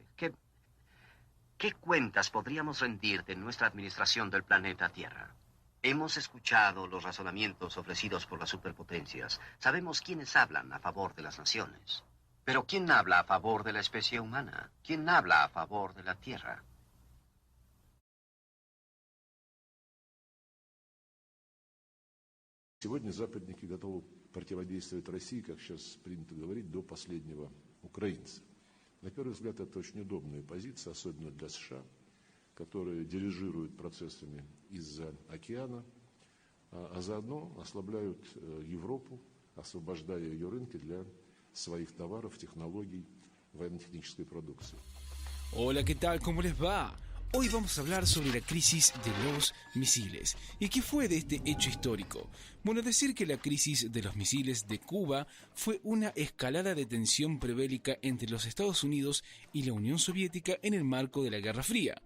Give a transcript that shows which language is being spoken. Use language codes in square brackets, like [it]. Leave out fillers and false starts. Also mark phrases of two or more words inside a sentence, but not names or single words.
[es] ¿Qué cuentas podríamos rendir de nuestra administración del planeta Tierra? Hemos escuchado los razonamientos ofrecidos por las superpotencias. Sabemos quiénes hablan a favor de las naciones. Pero ¿quién habla a favor de la especie humana? ¿Quién habla a favor de la Tierra? [ru] Сегодня западники готовы противодействовать России, как сейчас принято говорить, до последнего украинца. На первый взгляд, это очень удобная позиция, особенно для США, которые дирижируют процессами из-за океана, а заодно ослабляют Европу, освобождая ее рынки для своих товаров, технологий, военно-технической продукции. [es] Hola, ¿qué tal? ¿Cómo les va? Hoy vamos a hablar sobre la crisis de los misiles. ¿Y qué fue de este hecho histórico? Bueno, decir que la crisis de los misiles de Cuba fue una escalada de tensión prebélica entre los Estados Unidos y la Unión Soviética en el marco de la Guerra Fría.